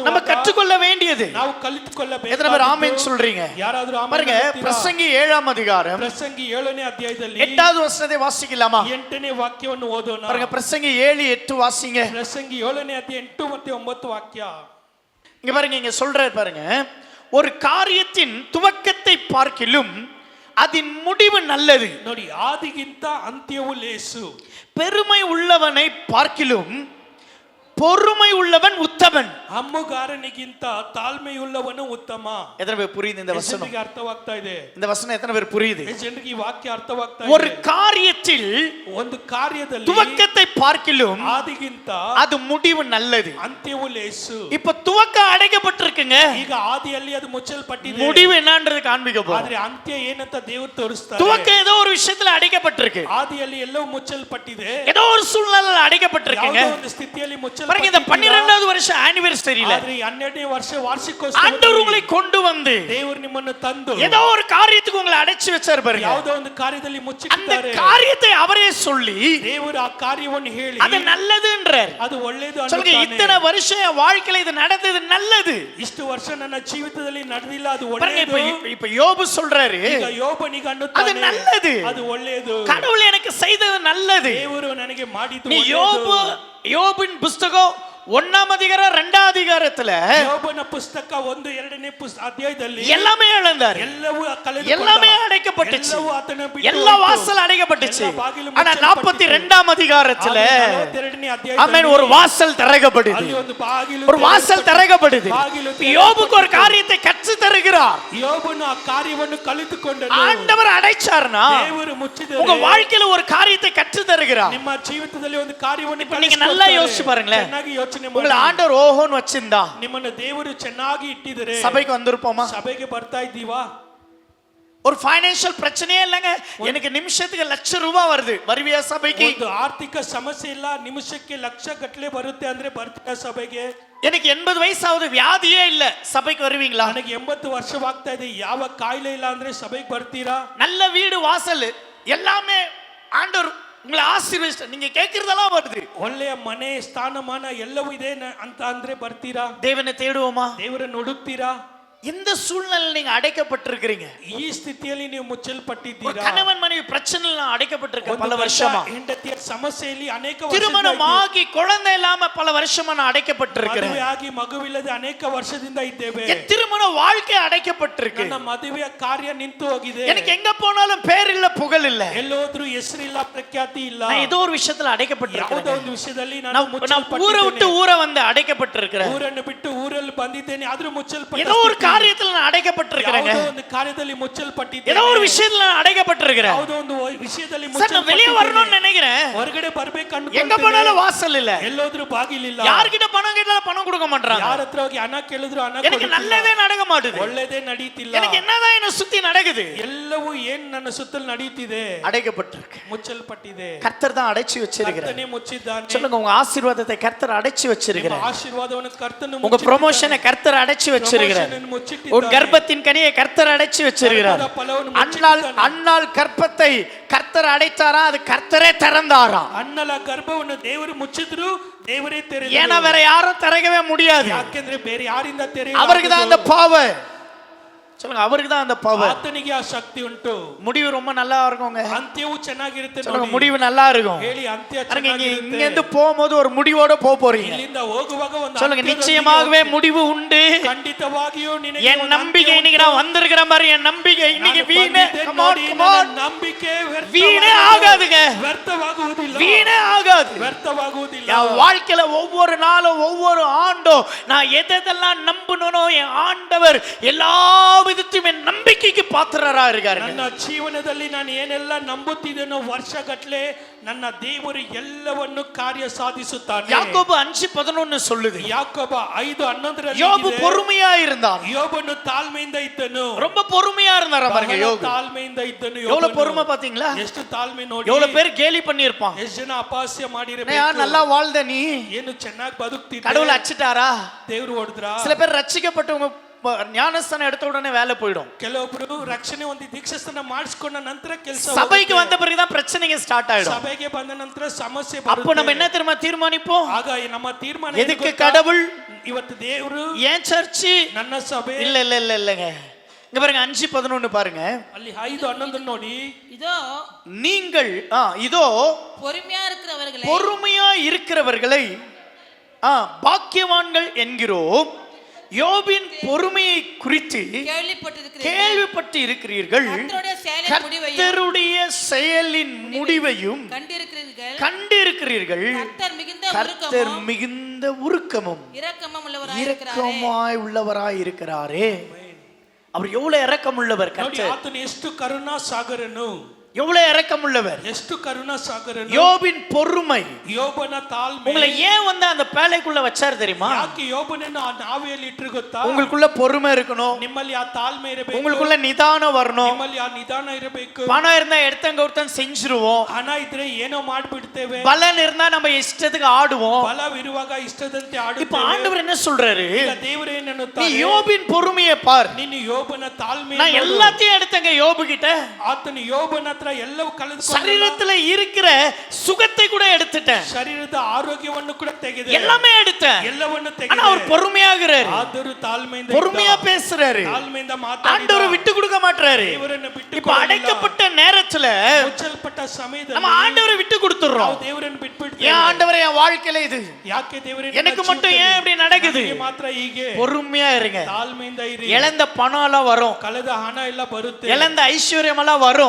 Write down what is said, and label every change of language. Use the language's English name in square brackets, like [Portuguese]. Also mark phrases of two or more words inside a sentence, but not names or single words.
[Tamil] நம்ம கற்றுக்கொள்ள வேண்டியது. [Kannada] ನಾವು ಕಲಿತುಕೊಳ್ಳಬೇಕು. [Tamil] எத்தனை பேர் ஆமென் சொல்றீங்க? [Kannada] ಯಾರಾದ್ರೂ ಆಮೆನ್ [Tamil] பாருங்க, [Kannada] ಅನ್ನುತ್ತೀರಾ? [Tamil] பிரசங்கி 7ஆம் அதிகாரம் [Kannada] ಪ್ರಸಂಗಿ 7ನೇ ಅಧ್ಯಾಯದಲ್ಲಿ [Tamil] 8வது வசனத்தை வாசிக்கலாமா? [Kannada] 8ನೇ ವಾಕ್ಯವನ್ನು ಓದೋಣ. [Tamil] பாருங்க, பிரசங்கி 7:8 வாசிங்க. [Kannada] ಪ್ರಸಂಗಿ 7ನೇ ಅಧ್ಯಾಯ 8 ಮತ್ತು 9 ವಾಕ್ಯ. [Tamil] இங்க பாருங்க, இங்க சொல்றாரு பாருங்க, ஒரு காரியத்தின் துவக்கத்தை பார்க்கிலும் அதன் முடிவு நல்லது. [Kannada] ನೋಡಿ, ಆದಿಗಿಂತ ಅಂತ್ಯವು ಲೇಸು. [Tamil] பெருமை உள்ளவனை பார்க்கிலும் பொறுமை உள்ளவன் ಉತ್ತಮನ್. [Kannada] ಹಮ್ಮುಗಾರನಿಗಿಂತ ತಾಳ್ಮೆಯುಳ್ಳವನು ಉತ್ತಮ. [Tamil] எத்தனை பேர் புரியுது இந்த வசனம்? [Kannada] ಜನರಿಗೆ ಅರ್ಥವಾಗ್ತಾ ಇದೆ [Tamil] இந்த வசனம் எத்தனை பேர் புரியுது? [Kannada] ಜನರಿಗೆ ಈ ವಾಕ್ಯ ಅರ್ಥವಾಗ್ತಾ [Tamil] ஒரு [Kannada] ಇದೆ. [Tamil] காரியத்தில் [Kannada] ಒಂದು ಕಾರ್ಯದಲ್ಲಿ [Tamil] துவக்கத்தை பார்க்கிலும் [Kannada] ಆದಿಗಿಂತ [Tamil] அது முடிவு நல்லது. [Kannada] ಅಂತ್ಯವು ಲೇಸು. [Tamil] இப்ப துவக்கம் அடைக்கப்பட்டிருக்குங்க, [Kannada] ಈಗ ಆದಿಯಲ್ಲಿ ಅದು ಮುಚ್ಚಲ್ಪಟ್ಟಿದೆ, [Tamil] முடிவு என்னன்றது காண்பிக்க போறோம். [Kannada] ಆದ್ರೆ ಅಂತ್ಯ ಏನಂತ ದೇವರು ತೋರಿಸ್ತಾರೆ. [Tamil] துவக்கம் ஏதோ ஒரு விஷயத்துல அடைக்கப்பட்டிருக்கு, [Kannada] ಆದಿಯಲ್ಲಿ ಎಲ್ಲವೂ ಮುಚ್ಚಲ್ಪಟ್ಟಿದೆ, [Tamil] ஏதோ ஒரு சூழ்நிலையில அடைக்கப்பட்டிருக்குங்க. [Kannada] ಯಾವುದೋ ಒಂದು ಸ್ಥಿತಿಯಲ್ಲಿ [Tamil] பாருங்க, இந்த 12வது வருஷம் ஆனிவர்சரியில [Kannada] ಆದ್ರೆ 12ನೇ ವರ್ಷ ವಾರ್ಷಿಕೋತ್ಸವ [Tamil] ஆண்டவர் உங்களை கொண்டு வந்து [Kannada] ದೇವರು ನಿಮ್ಮನ್ನು ತಂದು [Tamil] ஏதோ ஒரு காரியத்துக்கு உங்களை அடைச்சு வச்சார் பாருங்க. [Kannada] ಯಾವುದೋ ಒಂದು ಕಾರ್ಯದಲ್ಲಿ [Tamil] அந்த [Kannada] ಮುಚ್ಚಿಟ್ಟಿದ್ದಾರೆ. [Tamil] காரியத்தை அவரே சொல்லி [Kannada] ದೇವರು ಆ ಕಾರ್ಯವನ್ನು ಹೇಳಿ [Tamil] அது நல்லதுன்றார். [Kannada] ಅದು ಒಳ್ಳೆಯದು [Tamil] சொல்லுங்க, [Kannada] ಅನ್ನುತ್ತಾನೆ. [Tamil] இத்தனை வருஷம் என் வாழ்க்கையில இது நடந்தது நல்லது. [Kannada] ಇಷ್ಟು ವರ್ಷ ನನ್ನ ಜೀವಿತದಲ್ಲಿ ನಡೆದಿಲ್ಲ, ಅದು [Tamil] பாருங்க, [Kannada] ಒಳ್ಳೆಯದು. [Tamil] இப்ப யோபு சொல்றாரு, [Kannada] ಈಗ ಯೋಬನಿಗೆ [Tamil] அது [Kannada] ಅನ್ನುತ್ತಾನೆ [Tamil] நல்லது, [Kannada] ಅದು ಒಳ್ಳೆಯದು, [Tamil] கடவுள் எனக்கு செய்தது நல்லது. [Kannada] ದೇವರು ನನಗೆ ಮಾಡಿದ್ದು [Tamil] நீ [Kannada] ಒಳ್ಳೆಯದು. [Tamil] யோபின் புஸ்தகம் 1ஆம் அதிகாரம் 2ஆம் அதிகாரத்துல [Kannada] ಯೋಬನ ಪುಸ್ತಕ 1-2ನೇ ಅಧ್ಯಾಯದಲ್ಲಿ [Tamil] எல்லாமே இழந்தார், [Kannada] ಎಲ್ಲವೂ ಕಳೆದುಕೊಂಡ, [Tamil] எல்லாமே அடைக்கப்பட்டுச்சு, [Kannada] ಎಲ್ಲವೂ ಆತನ ಬಿಟ್ಟು [Tamil] எல்லா [Kannada] ಹೋಯಿತು. [Tamil] வாசல் அடைக்கப்பட்டுச்சு. [Kannada] எல்லா ಬಾಗಿಲು [Tamil] ஆனா [Kannada] ಮುಚ್ಚಲ್ಪಟ್ಟಿತು. [Tamil] 42ஆம் அதிகாரத்துல [Kannada] 42ನೇ [Tamil] ஆமென், [Kannada] ಅಧ್ಯಾಯದಲ್ಲಿ [Tamil] ஒரு வாசல் திறக்கப்படுது, [Kannada] ಅಲ್ಲಿ ಒಂದು ಬಾಗಿಲು [Tamil] ஒரு வாசல் திறக்கப்படுது. [Kannada] ಬಾಗಿಲು [Tamil] யோபுக்கு ஒரு காரியத்தை கற்று தருகிறார். [Kannada] ಯೋಬನು ಆ ಕಾರ್ಯವನ್ನು ಕಲಿತುಕೊಂಡನು. [Tamil] ஆண்டவர் அடைச்சார்னா [Kannada] ದೇವರು ಮುಚ್ಚಿದರೆ [Tamil] உங்க வாழ்க்கையில ஒரு காரியத்தை கற்று தருகிறார். [Kannada] ನಿಮ್ಮ ಜೀವಿತದಲ್ಲಿ ಒಂದು ಕಾರ್ಯವನ್ನು [Tamil] இப்ப ನೀங்க நல்லா யோசிச்சு பாருங்களேன், [Kannada] ಚೆನ್ನಾಗಿ ಯೋಚನೆ [Tamil] உங்களை [Kannada] ಮಾಡಿ. [Tamil] ஆண்டவர் ஓஹோன்னு வச்சிருந்தா [Kannada] ನಿಮ್ಮನ್ನು ದೇವರು ಚೆನ್ನಾಗಿ ಇಟ್ಟಿದರೆ [Tamil] சபைக்கு வந்திருப்போமா? [Kannada] ಸಭೆಗೆ ಬರ್ತಾ ಇದ್ದೀವಾ? [Tamil] ஒரு ஃபைனான்சியல் பிரச்சனையே இல்லைங்க, எனக்கு நிமிஷத்துக்கு ₹1,00,000 வருது, வருவியா சபைக்கு? [Kannada] ಒಂದು ಆರ್ಥಿಕ ಸಮಸ್ಯೆ ಇಲ್ಲ, ನಿಮಿಷಕ್ಕೆ ಲಕ್ಷ ಗಟ್ಟಲೆ ಬರುತ್ತೆ ಅಂದ್ರೆ ಬರ್ತೀರಾ ಸಭೆಗೆ? [Tamil] எனக்கு 80 வயசாவது, வியாதியே இல்ல, சபைக்கு வருவீங்களா? [Kannada] ನನಗೆ 80 ವರ್ಷವಾಗ್ತಾ ಇದೆ, ಯಾವ ಕಾಯಿಲೆ ಇಲ್ಲ ಅಂದ್ರೆ ಸಭೆಗೆ ಬರ್ತೀರಾ? [Tamil] நல்ல வீடு வாசல் எல்லாமே ஆண்டவர் உங்களை ஆசீர்வதிச்சார், நீங்க கேட்கறதெல்லாம் வருது. [Kannada] ಒಳ್ಳೆಯ ಮನೆ ಸ್ಥಾನಮಾನ ಎಲ್ಲವೂ ಇದೆ ಅಂತ ಅಂದ್ರೆ ಬರ್ತೀರಾ? [Tamil] தேவனை தேடுவோமா? [Kannada] ದೇವರನ್ನು ಹುಡುಕ್ತೀರಾ? [Tamil] எந்த சூழ்நிலையில் நீங்க அடைக்கப்பட்டிருக்கிறீங்க? [Kannada] ಈ ಸ್ಥಿತಿಯಲ್ಲಿ ನೀವು [Tamil] ஒரு [Kannada] ಮುಚ್ಚಲ್ಪಟ್ಟಿದ್ದೀರಾ? [Tamil] கணவன் மனைவி பிரச்சனையில அடைக்கப்பட்டிருக்க பல வருஷமா, [Kannada] ಹೆಂಡತಿಯ ಸಮಸ್ಯೆಯಲ್ಲಿ ಅನೇಕ [Tamil] திருமணம் ஆகி குழந்தை இல்லாம பல வருஷமா நான் அடைக்கப்பட்டிருக்கிறேன். [Kannada] ಮದುವೆಯಾಗಿ ಮಗುವಿಲ್ಲದೆ ಅನೇಕ ವರ್ಷದಿಂದ ಇದ್ದೇವೆ. [Tamil] என் திருமண வாழ்க்கை அடைக்கப்பட்டிருக்கு, [Kannada] ನನ್ನ ಮದುವೆಯ ಕಾರ್ಯ ನಿಂತು ಹೋಗಿದೆ. [Tamil] எனக்கு எங்க போனாலும் பேர் இல்ல, புகழ் இல்ல, [Kannada] ಎಲ್ಲೋದ್ರೂ ಹೆಸರಿಲ್ಲ, ಪ್ರಖ್ಯಾತಿ ಇಲ್ಲ. [Tamil] நான் ஏதோ ஒரு விஷயத்துல [Kannada] ಯಾವುದೋ [Tamil] அடைக்கப்பட்டிருக்கிறேன். [Kannada] ಒಂದು ವಿಷಯದಲ್ಲಿ ನಾನು [Tamil] நான் ஊரை விட்டு [Kannada] ಮುಚ್ಚಲ್ಪಟ್ಟಿದ್ದೇನೆ. [Tamil] ஊரை வந்து அடைக்கப்பட்டிருக்கிறேன். [Kannada] ಊರನ್ನು ಬಿಟ್ಟು ಊರಲ್ಲಿ ಬಂದಿದ್ದೇನೆ, ಆದ್ರೂ ಮುಚ್ಚಲ್ಪಟ್ಟ [Tamil] ஏதோ ஒரு காரியத்துல நான் அடைக்கப்பட்டிருக்கிறேங்க, [Kannada] ಯಾವುದೋ ಒಂದು ಕಾರ್ಯದಲ್ಲಿ ಮುಚ್ಚಲ್ಪಟ್ಟಿದ್ದೇನೆ. [Tamil] ஏதோ ஒரு விஷயத்துல நான் அடைக்கப்பட்டிருக்கிறேன். [Kannada] ಯಾವುದೋ ಒಂದು ವಿಷಯದಲ್ಲಿ [Tamil] சார், நான் வெளியே வரணும்னு நினைக்கிறேன், [Kannada] ಹೊರಗಡೆ ಬರ್ಬೇಕು [Tamil] எங்க [Kannada] ಅನ್ಕೊಂತೀನಿ. [Tamil] போனாலும் வாசல் இல்ல, [Kannada] ಎಲ್ಲೋದ್ರೂ ಬಾಗಿಲಿಲ್ಲ. [Tamil] யார்கிட்ட பணம் கேட்டாலும் பணம் கொடுக்க மாட்டாங்க, [Kannada] ಯಾರ ಹತ್ರ ಹೋಗಿ ಹಣ ಕೇಳಿದ್ರು ಹಣ [Tamil] எனக்கு [Kannada] ಕೊಡುತ್ತಿಲ್ಲ. [Tamil] நல்லதே நடக்க மாட்டுது, [Kannada] ಒಳ್ಳೆದೇ ನಡೀತಿಲ್ಲ. [Tamil] எனக்கு என்னதான் என்ன சுத்தி நடக்குது? [Kannada] ಎಲ್ಲವೂ ಏನ್ ನನ್ನ ಸುತ್ತಲೂ ನಡೀತಿದೆ? [Tamil] அடைக்கப்பட்டிருக்கு. [Kannada] ಮುಚ್ಚಲ್ಪಟ್ಟಿದೆ. [Tamil] கர்த்தர் தான் அடைச்சு வச்சிருக்கிறார். [Kannada] ಕರ್ತನೇ ಮುಚ್ಚಿದ್ದಾನೆ. [Tamil] சொல்லுங்க, உங்க ஆசீர்வாதத்தை கர்த்தர் அடைச்சு வச்சிருக்கிறார். [Kannada] ಆಶೀರ್ವಾದವನ್ನು ಕರ್ತನು [Tamil] உங்க ப்ரமோஷனை கர்த்தர் அடைச்சு வச்சிருக்கிறார். உன் கர்ப்பத்தின் கனியை கர்த்தர் அடைச்சு வச்சிருக்கிறார். அன்னாள் கர்ப்பத்தை கர்த்தர் அடைத்தாரா, அது கர்த்தரே திறந்தாரா? [Kannada] ಅನ್ನಲ ಗರ್ಭವನ್ನು ದೇವರು ಮುಚ್ಚಿದ್ರು, ದೇವರೇ ತೆರೆದರು. [Tamil] ஏன்னா வேற யாரும் திறக்கவே முடியாது, [Kannada] ಯಾಕೆಂದ್ರೆ ಬೇರೆ ಯಾರಿಂದ ತೆರೆಯಲಾಗದು? [Tamil] அவருக்கு தான் அந்த பவர். சொல்லுங்க, அவருக்கு தான் அந்த பவர். [Kannada] ಆತನಿಗೆ ಆ ಶಕ್ತಿ ಉಂಟು. [Tamil] முடிவு ரொம்ப நல்லா இருக்குங்க. [Kannada] ಅಂತ್ಯವು ಚೆನ್ನಾಗಿರುತ್ತೆ. [Tamil] சொல்லுங்க, [Kannada] ನೋಡಿ, [Tamil] முடிவு நல்லா இருக்கும். [Kannada] ಹೇಳಿ ಅಂತ್ಯ [Tamil] இங்க [Kannada] ಚೆನ್ನಾಗಿರುತ್ತೆ. [Tamil] இருந்து போகும்போது ஒரு முடிவோட போறீங்க. [Kannada] ಇಲ್ಲಿಂದ ಹೋಗುವಾಗ ಒಂದು [Tamil] சொல்லுங்க, [Kannada] ಅಂತ್ಯದೊಂದಿಗೆ [Tamil] நிச்சயமாகவே முடிவு உண்டு. [Kannada] ಖಂಡಿತವಾಗಿಯೂ ನಿನಗೆ [Tamil] என் [Kannada] ಒಂದು [Tamil] நம்பிக்கை [Kannada] ಅಂತ್ಯ [Tamil] இன்னைக்கு நான் வந்திருக்கிற மாதிரி, என் நம்பிக்கை இன்னைக்கு [Kannada] ನಾನು [Tamil] வீணே [Kannada] ಬಂದಿದ್ದೇನೆ [English] come on, [Kannada] ನೋಡಿ, [English] come on. [Kannada] ನನ್ನ ನಂಬಿಕೆ [Tamil] வீணே ஆகாதுங்க, [Kannada] ವ್ಯರ್ಥವಾಗುವುದಿಲ್ಲ. [Tamil] வீணே ஆகாது. [Kannada] ವ್ಯರ್ಥವಾಗುವುದಿಲ್ಲ. [Tamil] என் வாழ்க்கையில ஒவ்வொரு நாளும் ஒவ்வொரு ஆண்டும் நான் எதெல்லாம் நம்பணும்னோ என் ஆண்டவர் எல்லா விதத்திலும் என் நம்பிக்கைக்கு பாத்திரரா இருக்காரு. [Kannada] ನನ್ನ ಜೀವನದಲ್ಲಿ ನಾನು ಏನೆಲ್ಲ ನಂಬುತ್ತಿದ್ದೇನೋ ವರ್ಷಗಟ್ಟಲೆ ನನ್ನ ದೇವರು ಎಲ್ಲವನ್ನು ಕಾರ್ಯ ಸಾಧಿಸುತ್ತಾನೆ. [Tamil] யாக்கோபு 5:11 சொல்லுது, [Kannada] ಯಾಕೋಬ 5:11 [Tamil] யோபு பொறுமையா இருந்தான். [Kannada] ಯೋಬನು ತಾಳ್ಮೆಯಿಂದ ಇದ್ದನು. [Tamil] ரொம்ப பொறுமையா இருந்தாரா பாருங்க [Kannada] ಬಹಳ [Tamil] யோபு. [Kannada] ತಾಳ್ಮೆಯಿಂದ ಇದ್ದನು. [Tamil] எவ்வளவு பொறுமை பாத்தீங்களா? [Kannada] ಎಷ್ಟು ತಾಳ್ಮೆ ನೋಡಿ. [Tamil] எவ்வளவு பேர் கேலி பண்ணிருப்பான், [Kannada] ಎಷ್ಟು ಜನ ಅಪಹಾಸ್ಯ [Tamil] நான் [Kannada] ಮಾಡಿರಬೇಕು. [Tamil] நல்லா வாழ்ந்த நீ [Kannada] ಏನು ಚೆನ್ನಾಗಿ ಬದುಕ್ತಿದ್ದೆ, [Tamil] கடவுள் அச்சிட்டாரா? [Kannada] ದೇವರು ಹೊಡೆದ್ರ. [Tamil] சில பேர் ரட்சிக்கப்பட்டவங்க ஞானஸ்தானம் எடுத்த உடனே வேலை போயிடும். [Kannada] ಕೆಲವೊಬ್ರು ರಕ್ಷಣೆ ಒಂದು ದೀಕ್ಷಾಸ್ನಾನ ಮಾಡಿಸಿಕೊಂಡ ನಂತರ ಕೆಲಸ. [Tamil] சபைக்கு வந்த பிறகுதான் பிரச்சனைங்க ஸ்டார்ட் ஆயிடும். [Kannada] ಸಭೆಗೆ ಬಂದ ನಂತರ ಸಮಸ್ಯೆ [Tamil] அப்போ [Kannada] ಬರುತ್ತೆ. [Tamil] நம்ம என்ன தெரியுமா தீர்மானிப்போம்? [Kannada] ಆಗ ನಮ್ಮ ತೀರ್ಮಾನ [Tamil] எதுக்கு கடவுள், [Kannada] ಇವತ್ತು ದೇವರು, [Tamil] ஏன் சர்ச்சு, [Kannada] ನನ್ನ ಸಭೆ. [Tamil] இல்ல இல்ல இல்ல இல்லங்க, இங்க பாருங்க 5:11 பாருங்க. [Kannada] ಅಲ್ಲಿ 5:11 ನೋಡಿ. [Tamil] இதோ நீங்கள் இதோ பொறுமையா இருக்கிறவர்களை பாக்கியவான்கள் என்கிறோம், யோபின் பொறுமையை குறித்து கேள்விப்பட்டிருக்கிறீர்கள். கேள்விப்பட்டு இருக்கிறீர்கள். கர்த்தருடைய செயலின் முடிவையும் கண்டிருக்கிறீர்கள். கர்த்தர் மிகுந்த உருக்கமும் இரக்கமாய் உள்ளவராய் இருக்கிறாரே. அவர் எவ்வளவு இரக்கம் உள்ளவர் [Kannada] ನೋಡಿ [Tamil] கர்த்தர். [Kannada] ಆತನು ಎಷ್ಟು ಕರುಣಾ ಸಾಗರನು, [Tamil] எவ்வளவு இரக்கம் உள்ளவர். [Kannada] ಎಷ್ಟು ಕರುಣಾ ಸಾಗರನು. [Tamil] யோபின் பொறுமை. [Kannada] ಯೋಬನ ತಾಳ್ಮೆ. [Tamil] உங்களை ஏன் வந்து அந்த பேழைக்குள்ள வச்சாரு தெரியுமா? [Kannada] ಯಾಕೆ ಯೋಬನನ್ನು ಆ ನಾವೆಯಲ್ಲಿ ಇಟ್ಟರು ಗೊತ್ತಾ? [Tamil] உங்களுக்குள்ள பொறுமை இருக்கணும். [Kannada] ನಿಮ್ಮಲ್ಲಿ ಆ ತಾಳ್ಮೆ ಇರಬೇಕು. [Tamil] உங்களுக்குள்ள நிதானம் வரணும். [Kannada] ನಿಮ್ಮಲ್ಲಿ ಆ ನಿಧಾನ ಇರಬೇಕು. [Tamil] பணம் இருந்தா எடுத்தங்க ஒருத்தன் செஞ்சிருவோம். [Kannada] ಹಣ ಇದ್ರೆ ಏನೋ ಮಾಡ್ಬಿಡ್ತೇವೆ. [Tamil] பலன் இருந்தா நம்ம இஷ்டத்துக்கு ஆடுவோம். [Kannada] ಬಲವಿರುವಾಗ ಇಷ್ಟದಂತೆ ಆಡುತ್ತೇವೆ. [Tamil] இப்ப ಆண்டவர் என்ன சொல்றாரு? [Kannada] ಈಗ ದೇವರು ಏನು ಅನ್ನುತ್ತಾರೆ? [Tamil] நீ யோபின் பொறுமையை பார். [Kannada] ನೀನು ಯೋಬನ ತಾಳ್ಮೆ. [Tamil] நான் எல்லாத்தையும் எடுத்தங்க யோபு கிட்ட. [Kannada] ಆತನು ಯೋಬನ ಹತ್ರ ಎಲ್ಲವೂ ಕಳೆದುಕೊಂಡು [Tamil] சரீரத்துல இருக்கிற சுகத்தை கூட எடுத்துட்டேன். [Kannada] ಶರೀರದ ಆರೋಗ್ಯವನ್ನು ಕೂಡ ತೆಗೆದೆ. [Tamil] எல்லாமே எடுத்தேன். [Kannada] ಎಲ್ಲವನ್ನು [Tamil] ஆனா [Kannada] ತೆಗೆದೆ. [Tamil] அவர் பொறுமையாகிறாரு. [Kannada] ಆದರೂ ತಾಳ್ಮೆಯಿಂದ [Tamil] பொறுமையா பேசுறாரு. [Kannada] ತಾಳ್ಮೆಯಿಂದ ಮಾತಾಡಿದ. [Tamil] ஆண்டவர் விட்டு கொடுக்க மாட்டாரு. [Kannada] ದೇವರನ್ನು ಬಿಟ್ಟು [Tamil] இப்ப அடைக்கப்பட்ட நேரத்துல [Kannada] ಮುಚ್ಚಲ್ಪಟ್ಟ ಸಮಯದಲ್ಲಿ [Tamil] நம்ம ஆண்டவரை விட்டு கொடுத்துறோம். [Kannada] ನಾವು ದೇವರನ್ನು ಬಿಟ್ಬಿಡ್ತೇವೆ. [Tamil] ஏன் ஆண்டவரே என் வாழ்க்கையில இது [Kannada] ಯಾಕೆ ದೇವರೇ [Tamil] எனக்கு மட்டும் ஏன் இப்படி நடக்குது? [Kannada] ನನಗೆ ಮಾತ್ರ ಹೀಗೆ. [Tamil] பொறுமையா இருங்க. [Kannada] ತಾಳ್ಮೆಯಿಂದ ಇರಿ. [Tamil] இழந்த பணம் எல்லாம் வரும். [Kannada] ಕಳೆದ ಹಣ ಎಲ್ಲ ಬರುತ್ತೆ. [Tamil] இழந்த ஐஸ்வர்யம் எல்லாம் வரும்.